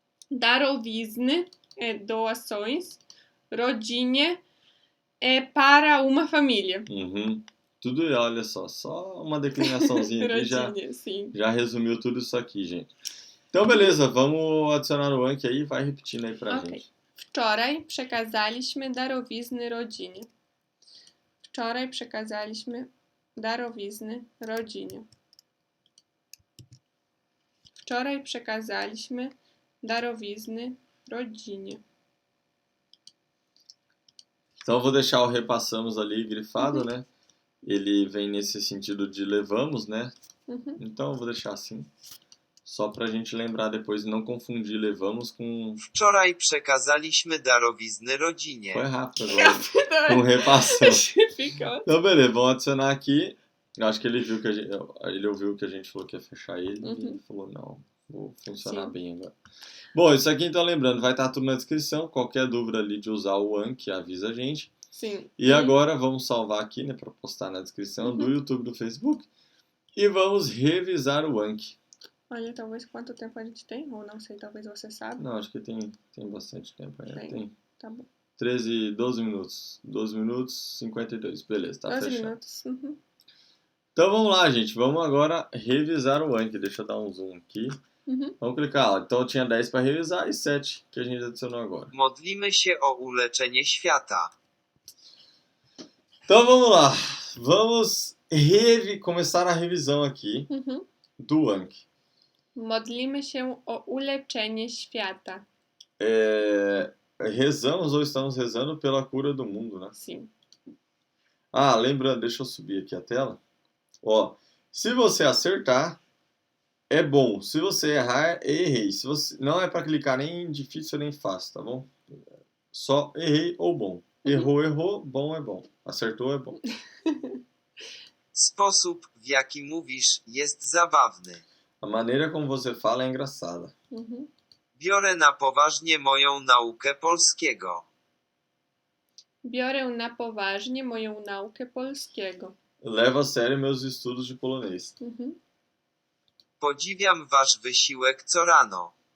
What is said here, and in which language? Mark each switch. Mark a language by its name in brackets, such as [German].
[Portuguese] Darowizny é doações. Rodzinie é para uma família. Tudo, olha só uma declinaçãozinha aqui já resumiu tudo isso aqui, gente. Então, beleza, vamos adicionar o Anki aí, vai repetindo aí pra gente. [Polish] Wczoraj przekazaliśmy darowizny rodzinie. Wczoraj przekazaliśmy darowizny rodzinie. Wczoraj przekazaliśmy darowizny rodzinie. [Portuguese] Então, eu vou deixar o repassamos ali grifado, né? Ele vem nesse sentido de levamos, né? Então, eu vou deixar assim. Só pra gente lembrar depois e não confundir levamos com... [Polish] Wczoraj przekazaliśmy darowizny rodzinie. [Portuguese] Foi rápido agora. Com repassamos. Então, beleza, vamos adicionar aqui. Eu acho que ele viu que ele ouviu que a gente falou que ia fechar ele e ele falou, não, vou funcionar bem agora. Bom, isso aqui então lembrando, vai estar tudo na descrição. Qualquer dúvida ali de usar o Anki, avisa a gente. Sim. E agora vamos salvar aqui, né, para postar na descrição do YouTube, do Facebook. E vamos revisar o Anki. Olha, talvez quanto tempo a gente tem, ou não sei, talvez você saiba. Não, acho que tem bastante tempo ainda. Tem. Tá bom. 12 minutos. 12 minutos, 52. Beleza, tá 12 fechado. minutos. Então vamos lá, gente. Vamos agora revisar o Anki. Deixa eu dar um zoom aqui. Vamos clicar lá. Então tinha 10 para revisar e 7 que a gente adicionou agora. [Polish] Modlimy się o uleczenie świata. [Portuguese] Então vamos lá. Vamos começar a revisão aqui do Anki. [Polish] Modlimy się o uleczenie świata. [Portuguese] Rezamos ou estamos rezando pela cura do mundo, né? Sim. Lembrando, deixa eu subir aqui a tela. Ó, se você acertar, é bom. Se você errar, errei. Se você não é para clicar nem difícil nem fácil, tá bom? Só errei ou bom. Errou, bom é bom. Acertou é bom. [Polish] Sposób, w jaki mówisz, jest zabawny. [Portuguese] A maneira como você fala é engraçada. [Polish] Biorę na poważnie moją naukę polskiego. Biorę na poważnie moją naukę polskiego. [Portuguese] Levo a sério meus estudos de polonês. [Polish] Podziwiam wasz wysiłek co rano.